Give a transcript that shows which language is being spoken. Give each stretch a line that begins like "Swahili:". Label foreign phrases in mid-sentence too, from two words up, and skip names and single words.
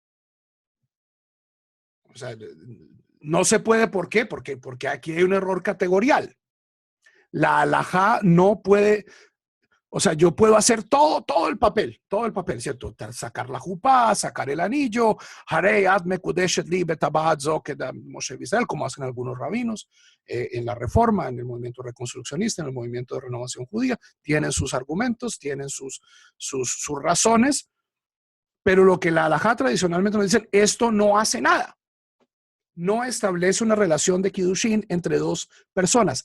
Spanish: O sea, no se puede, ¿por qué? Porque aquí hay un error categorial. La halajá no puede, o sea, yo puedo hacer todo el papel, ¿cierto? Sacar la jupá, sacar el anillo,
Hebrew: הרי את מקודשת לי בטבעת זו כדת משה ישראל,
Spanish: como hacen algunos rabinos en la Reforma, en el movimiento reconstruccionista, en el movimiento de renovación judía, tienen sus argumentos, tienen sus razones, pero lo que la halajá tradicionalmente nos dice, esto no hace nada. No establece una relación de kiddushin entre dos personas.